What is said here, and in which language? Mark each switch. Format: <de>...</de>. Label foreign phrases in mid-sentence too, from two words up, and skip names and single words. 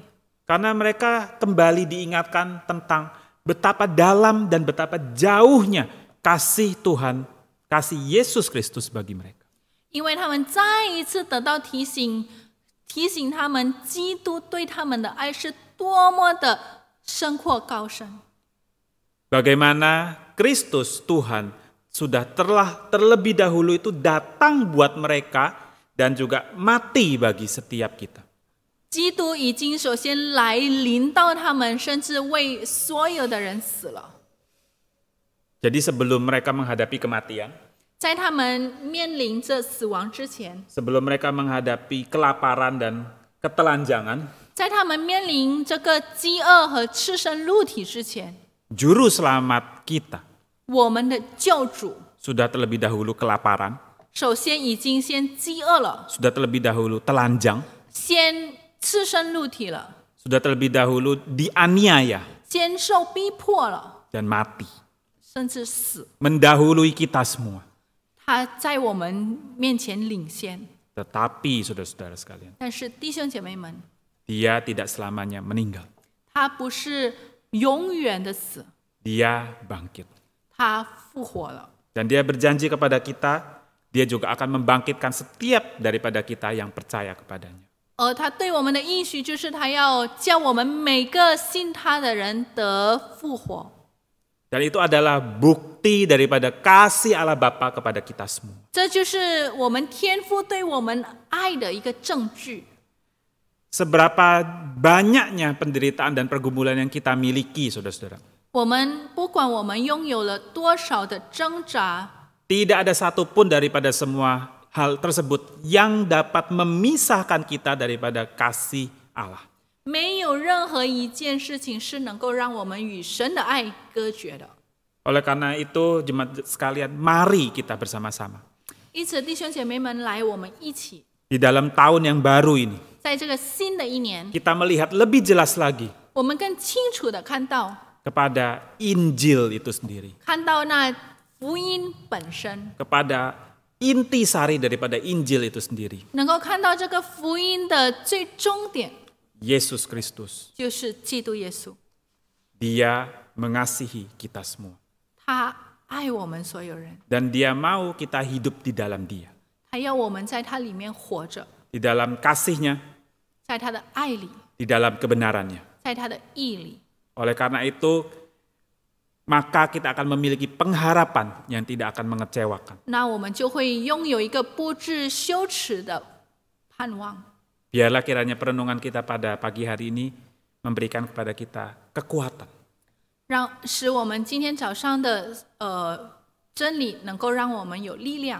<id>Karena mereka kembali diingatkan tentang betapa dalam dan betapa jauhnya kasih Tuhan, kasih Yesus Kristus bagi mereka.</id> <zh>因为他们再一次得到提醒他们基督对他们的爱是多么的深阔高深。</zh> <id>Bagaimana Kristus Tuhan sudah terlebih dahulu itu datang buat mereka dan juga mati bagi setiap kita.</id> <zh>基督已经首先来临到他们，甚至为所有的人死了。</zh> <id>Jadi sebelum mereka menghadapi kematian,</id> <zh>在他们面临着死亡之前，</zh> <id>sebelum mereka menghadapi kelaparan dan ketelanjangan,</id> <zh>在他们面临这个饥饿和赤身露体之前，</zh> <id>Juru selamat kita</id> <zh>我们的救主</zh> <id>sudah terlebih dahulu kelaparan,</id> <zh>首先已经先饥饿了，</zh> <id>sudah terlebih dahulu telanjang,</id> <zh>先赤身露体了，</zh> <id>sudah terlebih dahulu dianiaya</id> <zh>先受逼迫了，</zh> <id>dan mati,</id> <zh>甚至死。</zh> <id>mendahului kita semua.</id> <zh>他在我们面前领先，</zh> <id>Tetapi saudara-saudara sekalian,</id> <zh>但是弟兄姐妹们，</zh> <id>dia tidak selamanya meninggal.</id> <zh>他不是永远的死，</zh> <id>Dia bangkit.</id> <zh>他复活了。</zh> <id>Dan dia berjanji kepada kita, dia juga akan membangkitkan setiap daripada kita yang percaya kepadanya.</id> <zh>而他对我们的应许就是他要叫我们每个信他的人得复活。</zh> <id>Dan itu adalah bukti daripada kasih Allah Bapa kepada kita semua.</id> <zh>这就是我们天父对我们爱的一个证据。</zh> <id>Seberapa banyaknya penderitaan dan pergumulan yang kita miliki, saudara-saudara.</id> <zh>我们不管我们拥有了多少的挣扎，</zh> <id>Tidak ada satupun daripada semua hal tersebut yang dapat memisahkan kita daripada kasih Allah.</id> <zh>没有任何一件事情是能够让我们与神的爱隔绝的。</zh> <id>Oleh karena itu, jemaat sekalian, mari kita bersama-sama</id> <zh>因此，弟兄姐妹们，来，我们一起</zh> <id>di dalam tahun yang baru ini,</id> <zh>在这个新的一年，</zh> <id>kita melihat lebih jelas lagi</id> <zh>我们更清楚的看到</zh> <id>kepada Injil itu sendiri,</id> <zh>看到那福音本身，</zh> <id>kepada intisari daripada Injil itu sendiri,</id> <zh>能够看到这个福音的最终点，</zh> <id>Yesus Kristus.</id> <zh>就是基督耶稣。</zh> <id>Dia mengasihi kita semua.</id> <zh>他爱我们所有人，</zh> <id>Dan dia mau kita hidup di dalam dia.</id> <zh>他要我们在他里面活着，</zh> <id>Di dalam kasihnya,</id> <zh>在他的爱里，</zh> <id>di dalam kebenarannya.</id> <zh>在他的义里。</zh> <id>Oleh karena itu, maka kita akan memiliki pengharapan yang tidak akan mengecewakan.</id> <zh>那我们就会拥有一个不致羞耻的盼望。</zh> <id>Biarlah kiranya perenungan kita pada pagi hari ini memberikan kepada kita kekuatan.</id> <zh>使我们今天早上的真理能够让我们有力量，</zh>